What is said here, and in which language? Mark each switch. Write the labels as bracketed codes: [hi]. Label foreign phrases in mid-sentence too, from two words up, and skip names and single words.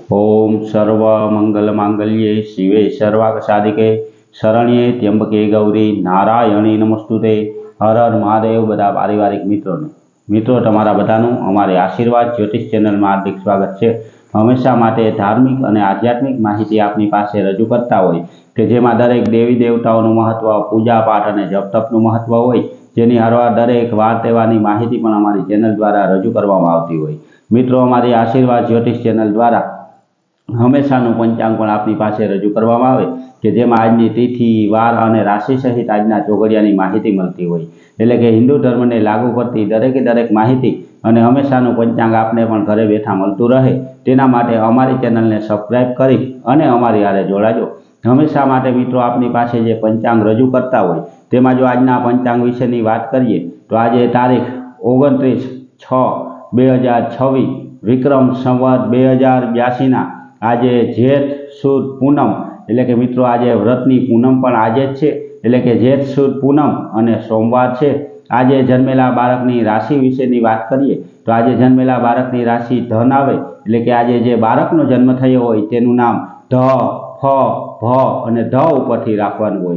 [sa] ओम सर्व मंगल मांगल्ये शिवे सर्वार्थ साधिके शरण्ये त्र्यंबके गौरी नारायणी नमस्तुते। हर हर महादेव। [gu] બધા પારિવારિક મિત્રો તમારા બધાનું અમારી આશીર્વાદ જ્યોતિષ ચેનલ [hi] में हार्दिक स्वागत है। [gu] હમેશા માટે ધાર્મિક ઔર આધ્યાત્મિક માહિતી આપની પાસે રજૂ કરતા હોય કે જેમાં દરેક દેવી દેવતાઓનું મહત્વ, પૂજા પાઠ ઔર જપ તપનું મહત્વ હોય, જેની હરવાર દરેક વાર તહેવારની માહિતી પણ અમારી ચેનલ દ્વારા રજૂ કરવામાં આવતી હોય। મિત્રો અમારી આશીર્વાદ જ્યોતિષ ચેનલ દ્વારા હમેશાનું પંચાંગ પણ આપની પાસે રજૂ કરવામાં આવે કે જેમાં આજની તિથિ, વાર અને રાશિ સહિત આજના ચોઘડિયાની માહિતી મળતી હોય। એટલે કે હિંદુ ધર્મ ને લાગુ કરતી દરેકે દરેક માહિતી અને હમેશાનું પંચાંગ આપને પણ ઘરે બેઠા મળતું રહે તેના માટે અમારી ચેનલને સબ્સ્ક્રાઇબ કરી અને અમારી હારે જોડાજો। હમેશા માટે મિત્રો આપની પાસે જે પંચાંગ રજૂ કરતા હોય તેમાં જો આજના પંચાંગ વિશેની વાત કરીએ તો આજ તારીખ 29/6/2026 વિક્રમ સંવત 2082 ના આજે જેઠ સુદ પૂનમ એટલે કે મિત્રો આજે વ્રતની પૂનમ પણ આજે જ છે એટલે કે જેઠ સુદ પૂનમ અને સોમવાર છે। આજે જન્મેલા બાળકની રાશિ વિશેની વાત કરીએ તો આજે જન્મેલા બાળકની રાશિ ધન આવે એટલે કે આજે જે બાળકનો જન્મ થયો હોય તેનું નામ ધ, ફ, ભ અને ધ ઉપરથી રાખવાનું હોય।